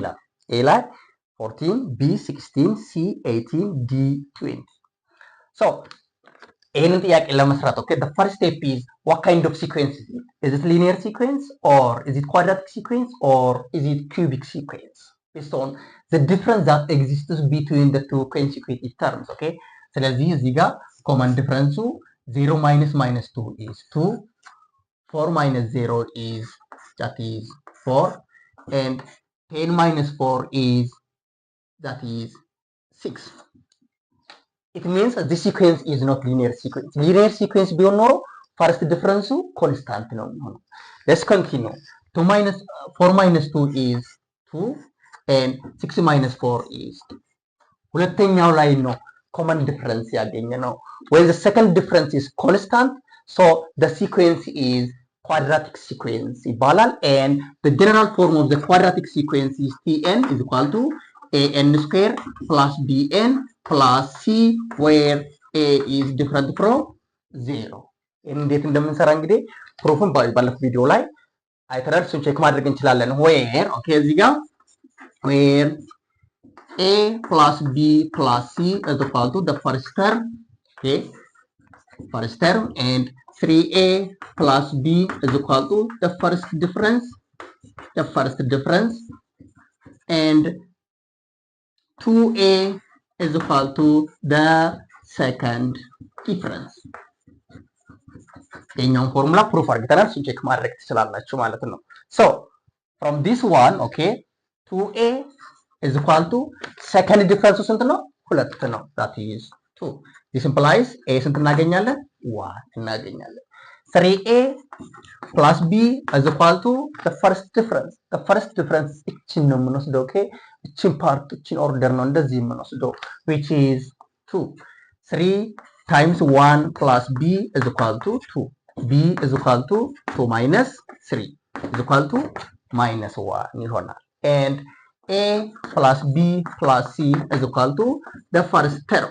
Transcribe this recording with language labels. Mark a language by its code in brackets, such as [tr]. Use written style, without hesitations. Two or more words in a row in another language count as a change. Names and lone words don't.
[en] A like 14, B 16, C 18, D 20. So, okay, the first step is what kind of sequence is it? Is it linear sequence or is it quadratic sequence or is it cubic sequence? Based on the difference that exists between the two consecutive terms, okay? [am] ስለዚህ እዚህ ጋር [en] common difference 0 minus minus 2 is 2, 4 minus 0 is that is 4, and 10 minus 4 is that is 6. It means the sequence is not linear sequence. Linear sequence [am] ቢሆን ኖሮ [en] first difference constant [am] ነው የሚሆነው. [en] Let's continue. 4 minus 2 is 2 and 6 minus 4 is 2. [am] ሁለተኛው ላይ ነው [en] common difference [am] ያገኘ ነው. [en] When the second difference is constant, so the sequence is quadratic sequence ይባላል, and the general form of the quadratic sequence is Tn is equal to an square plus bn plus c where a is different from 0. [am] እንዴት እንደምንሰራ እንግዲህ ፕሩፍን ባለፈው ቪዲዮ ላይ አይተናል። እሱን ቼክ ማድረግ እንችላለን። [en] where okay [am] እዚህ ጋር [en] where a plus b plus c is equal to the first term, okay, first term, and 3a plus b is equal to the first difference, and 2a is equal to the second difference. [am] የኛውን ፎርሙላ ፕሩፍ አድርገናል። እሱን ቼክ ማድረግ ትችላላችሁ ማለት ነው። [en] so from this one, okay, 2a is equal to second difference [am] ስንት ነው? [en] 2 ነው። that is 2. this implies a [am] ስንት እናገኛለን? [en] 1 እናገኛለን። 3a plus b is equal to the first difference. the first difference [am] እቺን ነው የምንወስደው። okay, እቺን ፓርት እቺን ኦርደር ነው እንደዚህ የምንወስደው, [en] which is 2. 3 times 1 plus b is equal to 2. b is equal to 2 minus 3 is equal to minus 1 ይሆናል. and a plus b plus c is equal to the first term.